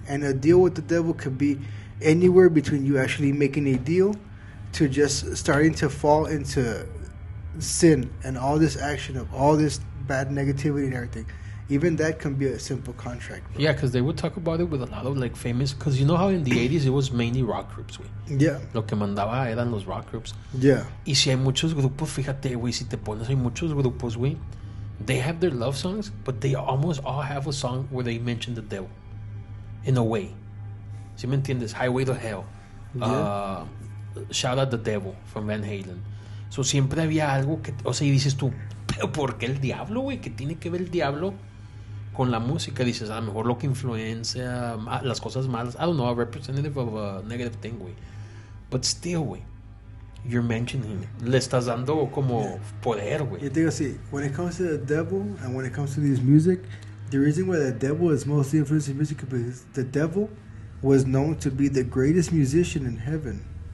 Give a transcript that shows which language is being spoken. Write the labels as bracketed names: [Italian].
[English] And a deal with the devil could be anywhere between you actually making a deal to just starting to fall into sin and all this action of all this bad negativity and everything. Even that can be a simple contract, bro. Yeah, because they would talk about it with a lot of like famous. Because you know how in the 80s it was mainly rock groups, güey. Yeah, [Spanish] Lo que mandaba eran los rock groups. [English] yeah. [Spanish] Y si hay muchos grupos, fíjate, güey, si te pones, hay muchos grupos, güey. [English] They have their love songs, but they almost all have a song where they mention the devil. In a way. [Spanish] ¿Sí me entiendes? [English] Highway to Hell. Yeah. Shout Out the Devil from Van Halen. [Spanish] So siempre había algo que, o sea, y dices tú, pero ¿por qué el diablo, güey? ¿Qué tiene que ver el diablo con la música? Dices, a lo mejor lo que influencia las cosas malas. [English] I don't know, a representative of a negative thing, güey. But still, güey, you're mentioning it. [Spanish] Le estás dando como poder, güey. [English] You think, see, when it comes to the devil and when it comes to these music, the reason why the devil is mostly influencing music is because the devil was known to be the greatest musician in heaven.